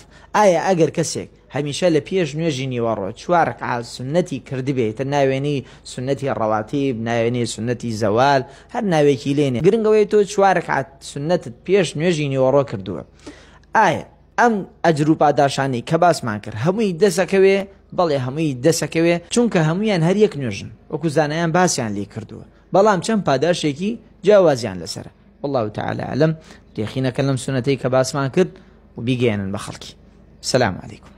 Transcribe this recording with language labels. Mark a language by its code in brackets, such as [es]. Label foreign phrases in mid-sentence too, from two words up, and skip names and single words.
[ckb] ئایا ئەگەر کەسێک هەمیشە لە پێش نوێژی نیوەڕۆ 4 ڕکعات سونەتی کردبێتە ناوێنەی سونەتی ڕەواتیب، ناوێنەی سونەتی زەوال، هەر ناوێکی لێنێ، گرنگەوەی تۆ 4 ڕکعات سونەتت پێش نوێژی نیوەڕۆ کردووە، ئایا ئەم ئەجر و پاداشانی کە باسمان کرد هەمووی دەسەکەوێ؟ بەڵێ هەمووی دەسەکەوێ، چونکە هەموویان هەر یەک نوێژن، وەکو زانایان باسییان لێ کردووە، بەڵام چەند پاداشێکی جیاوازیان لەسرە. [ar] والله تعالى أعلم. [ckb] دێخینەکە لەم سونەتەی کە باسمان کرد و بیگەێنن بە خەڵکی. [ar] سلام علیکم.